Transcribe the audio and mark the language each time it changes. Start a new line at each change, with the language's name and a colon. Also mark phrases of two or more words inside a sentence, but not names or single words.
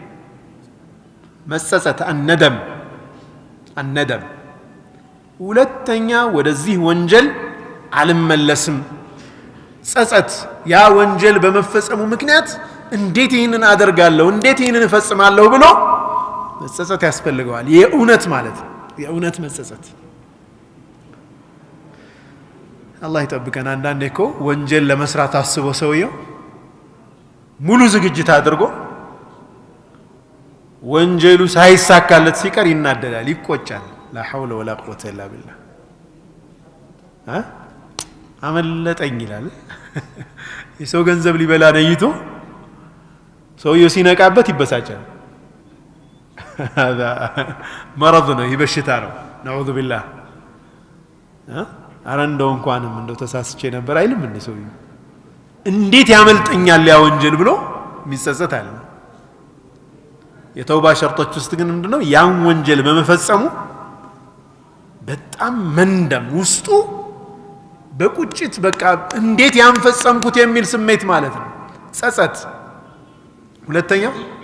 Amharic: መጸጸት الندم ሁለተኛ ወደዚህ ወንጀል አልመለስም ጸጸት ያ ወንጀል በመፈጸሙ ምክንያት እንዴት ይሄንን አደርጋለሁ እንዴት ይሄንን እፈጽማለሁ ብሎ መጸጸት ያስፈልገዋል የእውነት ማለት የእውነት መጸጸት አላህ ይጠብቀን አንዳንዴ እኮ ወንጀል ለመስራት አስቦ ሰውየው ሙሉ ዝግጅት አድርጎ ወንጀሉ ሳይሳካለት ሲቀር ይናደዳል ይቆጫል
Arabic: لا حول ولا قوة إلا بالله
Amharic: አመለጠኝ ይላል የሰው ገንዘብ ሊበላ ነይቶ ሰውየው ሲነቃበት ይበሳጫል
Arabic: هذا مرض
Amharic: ነው ይበሽታ ነው
Arabic: نعوذ بالله
Amharic: አረንደው እንኳንም እንደው ተሳስቼ ነበር አይልም እንዴ ሰውየው እንዴት ያመልጠኛል ያ ወንጀል ብሎ የሚጸጸት አለ የተውባ ሸርጦች ውስጥ ግን ምንድነው ያን ወንጀል በመፈጸሙ በጣም መንደም ውስጡ በቁጭት በቃ እንዴት ያንፈጸምኩት የሚል ስሜት ማለት ነው ጸጸት ሁለተኛው